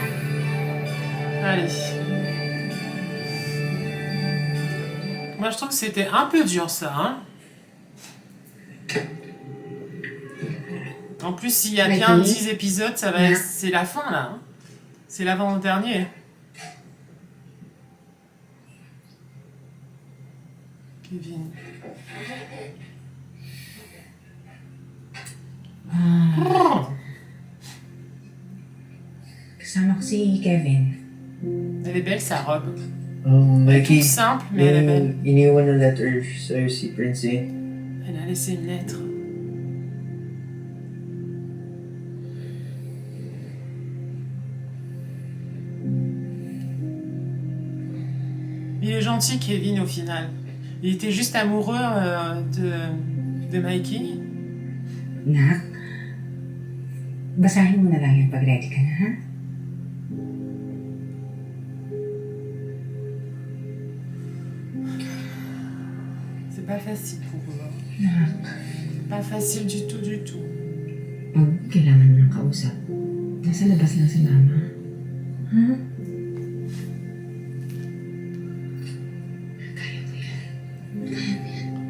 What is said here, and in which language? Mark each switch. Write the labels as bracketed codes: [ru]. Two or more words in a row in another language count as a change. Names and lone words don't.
[fr] Allez. Moi, je trouve que c'était un peu dur, ça. Hein. En plus, s'il y a bien 10 épisodes, ça va, c'est la fin, là. Hein. C'est l'avant-dernier. Kevin. [tl] Kasama ko si Kevin. [fr] Elle est belle, sa robe. [tl] Mikey, [fr] Elle est toute simple, mais elle est belle. [tl] iniwan na letter sa'yo si Prince eh. [fr] Elle a laissé une lettre. Il est gentil, Kevin, au final. Il était juste amoureux de Mikey. [tl] Nak, basahin mo na lang yan pag ready ka na, ha? [fr] C'est pas facile pour eux. [tl] Nak, [fr] Pas facile du tout, du tout. [tl] pag kailangan mo ng kausap, nasa labas lang si Mama. Ha? Kaya mo yan. Kaya mo yan.